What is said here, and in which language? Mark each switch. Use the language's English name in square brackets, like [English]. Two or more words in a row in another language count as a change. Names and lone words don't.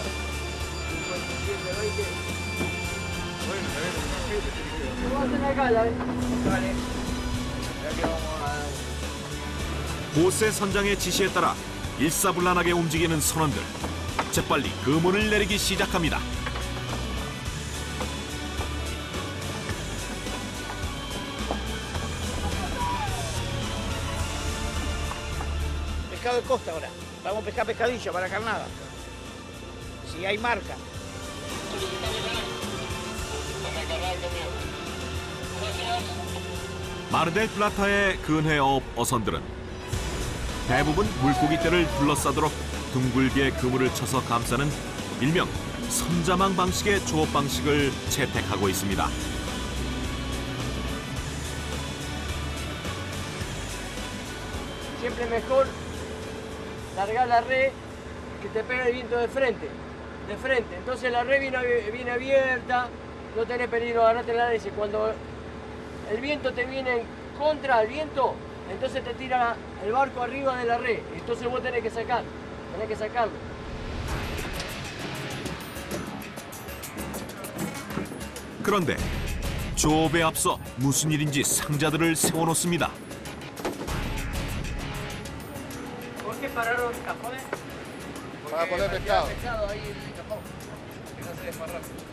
[Korean] 호세 선장의 지시에 따라 일사불란하게 움직이는 선원들. 재빨리 그물을 내리기 시작합니다. [Spanish] Pescado de costa ahora. Vamos a pescar pescadilla para carnada. Si hay marca. [Korean] 마르델 플라타의 근해어업 어선들은 대부분 물고기떼를 둘러싸도록 둥글게 그물을 쳐서 감싸는 일명 선자망 방식의 조업 방식을 채택하고 있습니다. [Spanish] Siempre mejor largar la red que te pegue el viento de frente. Entonces la red viene abierta, no tenés peligro de agarrarte la red. Cuando el viento te viene en contra del viento, entonces te tira el barco arriba de la red. Entonces vos tenés que sacarlo. [Korean] 그런데 조업에 앞서 무슨 일인지 상자들을 세워놓습니다. [Spanish] ¿Por qué pararon cajones? Para poner pescado. Pescado ahí en el cajón. Que no se desparrame.